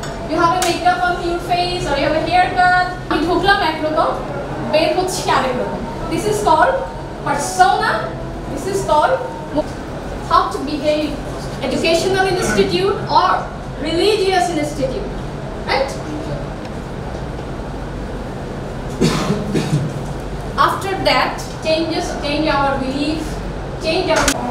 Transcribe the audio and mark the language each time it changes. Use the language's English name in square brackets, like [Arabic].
[English] You have a makeup on your face or you have a haircut. [Bangla] You ঢুকলাম একরকম, বের হচ্ছে আরেক রকম. [English] This is called persona. This is called how to behave. Educational institute or religious institute, right? After that, change our belief, change our.